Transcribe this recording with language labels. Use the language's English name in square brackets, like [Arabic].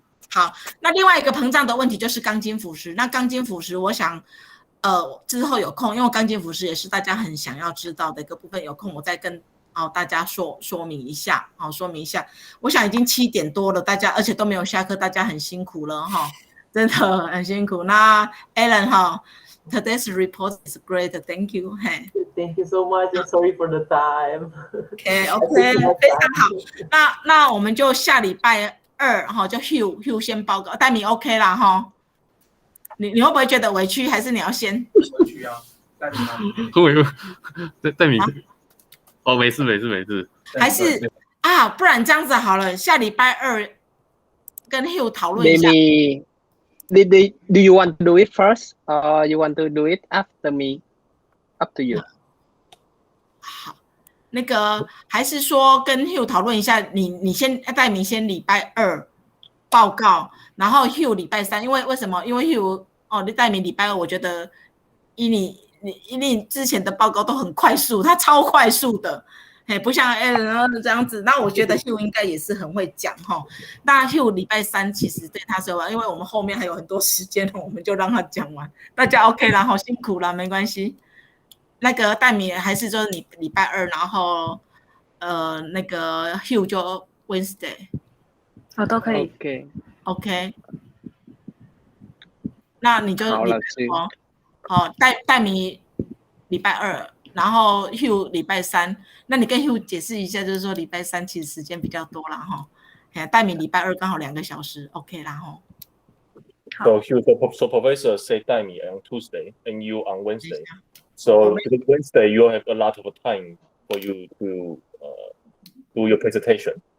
[Chinese] 好，那另外一个膨胀的问题就是钢筋腐蚀。那钢筋腐蚀，我想之后有空，因为钢筋腐蚀也是大家很想要知道的一个部分，有空我再跟大家说明一下。我想已经7点多了，大家而且都没有下课，大家很辛苦了哈，真的很辛苦。 [English] 那 Alan today's report is great, thank you. Thank you so much. And sorry for the time. [Chinese] OK， 非常好。那我们就下礼拜2就 Hugh 先报告，戴米 OK 啦哈。你会不会觉得委屈？还是你要先？委屈啊，戴米戴米没事。还是不然这样子好了，下礼拜2跟 Hugh 讨论一下。 [English] Maybe do you want to do it first, or you want to do it after me? Up to you. [Chinese] 好，那个还是说跟 Hugh 讨论一下，你先戴明先礼拜2报告，然后 Hugh 礼拜3，因为什么？因为 Hugh 你戴明礼拜2，我觉得以你之前的报告都很快速，他超快速的。不像 Alan 这样子，那我觉得 Hugh 应该也是很会讲那 Hugh 礼拜3其实对他说，因为我们后面还有很多时间，我们就让他讲完。大家 OK 啦，辛苦了，没关系。那个戴米还是就是你礼拜2，然后那个 Hugh 就 Wednesday，都可以。 OK， 那你就礼拜哦，戴米礼拜二，然后 Hugh 礼拜三。那你跟 Hugh 解释一下，就是说礼拜三其实时间比较多啦哈。戴米礼拜二刚好2个小时 ，OK 啦哈。 [English] So Hugh, so professor say 戴米 on Tuesday and you on Wednesday. So Wednesday you have a lot of time for you to do your presentation.